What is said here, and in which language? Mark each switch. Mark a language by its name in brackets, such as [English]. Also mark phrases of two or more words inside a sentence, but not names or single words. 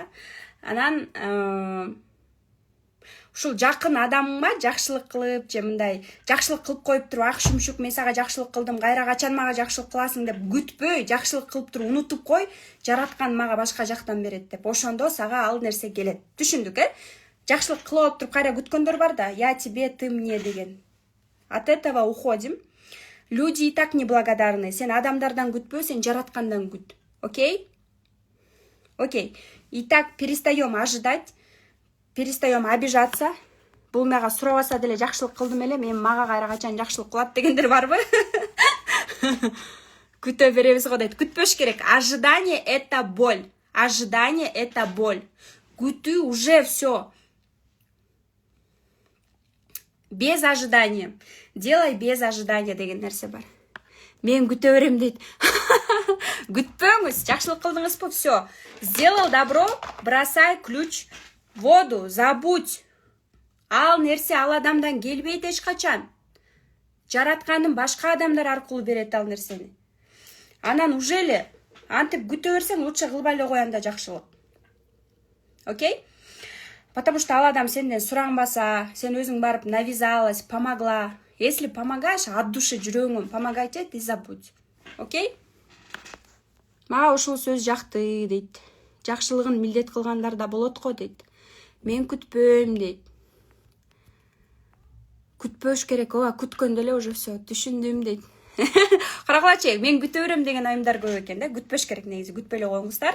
[Kyrgyz] Анан ушул жакын адамыңа жакшылык кылып, же мындай жакшылык кылып коюп туруп, ак шүмшүк мен сага жакшылык кылдым, кайра качан мага жакшылык кыласың деп күтпөй, жакшылык кылып туруп унутуп кой, жараткан мага башка жактан берет деп. Ошондо сага ал нерсе келет. Түшүндүк, Жакшылык кылып алып туруп кайра күткөндөр бар да, [Russian] я тебе, ты мне деген. От этого уходим. Люди и так неблагодарны. [Kyrgyz] Сен адамдардан күтпө, сен жараткандан күт. [English] Окей? Окей. [Russian] Итак, перестаем ожидать. Перестаем обижаться. [Kyrgyz] Бул мага сурабаса деле жакшылык кылдым эле, мен мага кайра качан жакшылык кылат дегендер барбы? Күтө беребиз го дейт. Күтпөш керек. [Russian] Ожидание это боль. Ожидание это боль. Күтүү уже все. Без ожидания. Делай без ожидания [Kyrgyz] деген нерсе бар. Мен күтө берем дейт. Күтпөңүз, жакшылык кылдыңызбы, все. [Russian] Сделал добро, бросай ключ в воду, забудь. [Kyrgyz] Ал нерсе ал адамдан келбейт эч качан. Жаратканын башка адамдар аркылуу берет ал нерсени. Анан уже эле антип күтө берсең, лучше кылбай эле кой анда жакшылык. Окей? [Russian] Потому что [Kyrgyz] ал адам сенден суранбаса, сен өзүң барып навязалась, помогла. [Russian] Если помогаешь, от души жүрөгүңөн помогайте и забудь. [Kyrgyz] Окей? Мага ушул сөз жакты дейт. Жакшылыгын милдет кылгандар да болот го дейт. Мен күтпөйм дейт. Күтпөш керек, күткөндө эле [Russian] уже все, [Kyrgyz] түшүндүм дейт. Карагылачы, мен күтө берем деген айымдар көп экен да, күтпөш керек негизи, күтпөй эле коюңуздар.